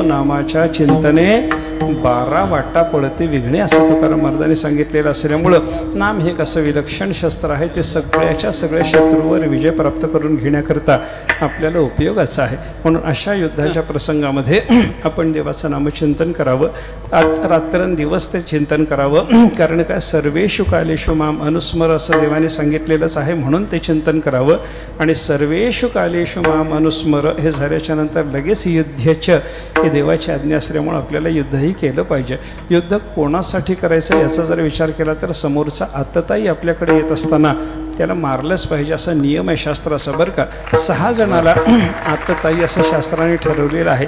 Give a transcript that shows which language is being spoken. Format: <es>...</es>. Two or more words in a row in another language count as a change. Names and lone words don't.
<mr>नामाच्या चिंतने 12 वाटा पडते विघ्ने असं तुकाराम महाराजांनी सांगितलेलं असल्यामुळं नाम हे कसं विलक्षण शस्त्र आहे, ते सगळ्या शत्रूवर विजय प्राप्त करून घेण्याकरता आपल्याला उपयोगाचं आहे. म्हणून अशा युद्धाच्या प्रसंगामध्ये आपण देवाचं नामचिंतन करावं, रात्रंदिवस ते चिंतन करावं. कारण काय,</mr> <sa>सर्वेषु कालेषु माम अनुस्मर</sa> <mr>असं देवाने सांगितलेलंच आहे, म्हणून ते चिंतन करावं. आणि</mr> <sa>सर्वेषु कालेषु माम अनुस्मर</sa> <mr>हे झाल्याच्या नंतर लगेच युद्धचं हे देवाची आज्ञा असल्यामुळं आपल्याला युद्धही केलं पाहिजे. युद्ध कोणासाठी करायचं याचा जर विचार केला तर समोरचा आतताई आपल्याकडे येत असताना त्याला मारलंच पाहिजे असा नियम आहे शास्त्राचा बरं का. 6 जणाला आतताई असं शास्त्राने ठरवलेलं आहे.</mr>